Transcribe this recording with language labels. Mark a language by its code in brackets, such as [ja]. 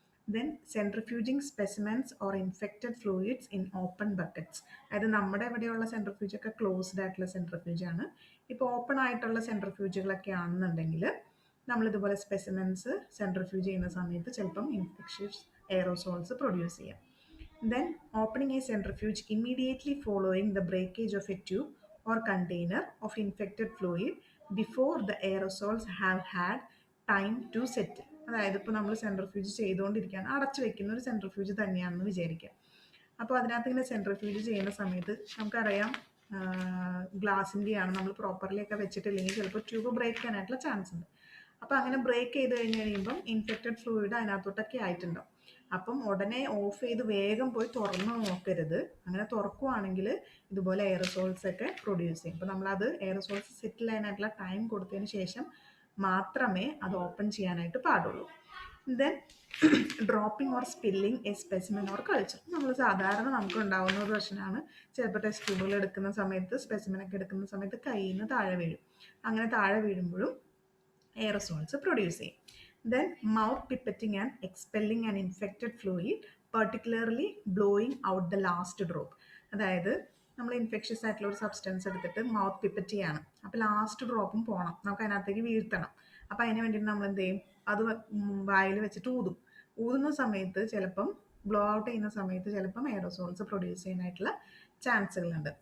[en] Then centrifuging specimens or infected fluids in open buckets. [ml] അതായത് നമ്മുടെ ഇവിടെയുള്ള സെൻട്രിഫ്യൂജ് ഒക്കെ ക്ലോസ്ഡ് ആയിട്ടുള്ള സെൻട്രിഫ്യൂജ് ആണ്. ഇപ്പോൾ ഓപ്പൺ ആയിട്ടുള്ള സെൻട്രിഫ്യൂജുകളൊക്കെ ആണെന്നുണ്ടെങ്കിൽ നമ്മളിതുപോലെ സ്പെസിമെൻസ് സെൻട്രിഫ്യൂജ് ചെയ്യുന്ന സമയത്ത് ചിലപ്പം ഇൻഫെക്ഷ്യസ് എയറോസോൾസ് പ്രൊഡ്യൂസ് ചെയ്യാം. [en] Then opening a centrifuge immediately following the breakage of a tube or container of infected fluid before the aerosols have had time to settle. [ml] അതായത് ഇപ്പോൾ നമ്മൾ സെൻട്രിഫ്യൂജ് ചെയ്തുകൊണ്ടിരിക്കുകയാണ്, അടച്ചു വെക്കുന്ന ഒരു സെൻട്രിഫ്യൂജ് തന്നെയാണെന്ന് വിചാരിക്കുക. അപ്പോൾ അതിനകത്ത് ഇങ്ങനെ സെൻട്രിഫ്യൂജ് ചെയ്യുന്ന സമയത്ത് നമുക്കറിയാം ഗ്ലാസിൻ്റെയാണ്, നമ്മൾ പ്രോപ്പർലി ഒക്കെ വെച്ചിട്ടില്ലെങ്കിൽ ചിലപ്പോൾ ട്യൂബ് ബ്രേക്ക് ചെയ്യാനായിട്ടുള്ള ചാൻസ് ഉണ്ട്. അപ്പോൾ അങ്ങനെ ബ്രേക്ക് ചെയ്ത് കഴിയുമ്പം ഇൻഫെക്റ്റഡ് ഫ്ലൂയിഡ് അതിനകത്തോട്ടൊക്കെ ആയിട്ടുണ്ടാവും. അപ്പം ഉടനെ ഓഫ് ചെയ്ത് വേഗം പോയി തുറന്ന് നോക്കരുത്. അങ്ങനെ തുറക്കുവാണെങ്കിൽ ഇതുപോലെ എയറസോൾസ് ഒക്കെ പ്രൊഡ്യൂസ് ചെയ്യും. അപ്പോൾ നമ്മളത് എയറസോൾസ് സെറ്റിൽ ചെയ്യാനായിട്ടുള്ള ടൈം കൊടുത്തതിന് ശേഷം മാത്രമേ അത് ഓപ്പൺ ചെയ്യാനായിട്ട് പാടുള്ളൂ. [en] Then dropping or spilling a specimen or culture. [ml] നമ്മൾ സാധാരണ നമുക്ക് ഉണ്ടാകുന്ന ഒരു പ്രശ്നമാണ്, ചിലപ്പോൾ ടെസ്റ്റ് ട്യൂബുകൾ എടുക്കുന്ന സമയത്ത് സ്പെസിമെനൊക്കെ എടുക്കുന്ന സമയത്ത് കയ്യിൽ നിന്ന് താഴെ വീഴും. അങ്ങനെ താഴെ വീഴുമ്പോഴും എയറസോൾസ് പ്രൊഡ്യൂസ് ചെയ്യും. [en] Then mouth pipetting and expelling an infected fluid, particularly blowing out the last drop. [ml] അതായത് നമ്മൾ ഇൻഫെക്ഷ്യസ് ആയിട്ടുള്ള ഒരു സബ്സ്റ്റൻസ് എടുത്തിട്ട് മൗത്ത് പിപ്പറ്റ് ചെയ്യാണ്. അപ്പോൾ ലാസ്റ്റ് ഡ്രോപ്പും പോകണം, നമുക്ക് അതിനകത്തേക്ക് വീഴ്ത്തണം. അപ്പോൾ അതിന് വേണ്ടിയിട്ട് നമ്മൾ എന്ത് ചെയ്യും, അത് വായിൽ വെച്ചിട്ട് ഊതും. ഊതുന്ന സമയത്ത് ചിലപ്പം ബ്ലോ ഔട്ട് ചെയ്യുന്ന സമയത്ത് ചിലപ്പം എയറോസോൾസ് പ്രൊഡ്യൂസ് ചെയ്യാനായിട്ടുള്ള ചാൻസുകളുണ്ട്.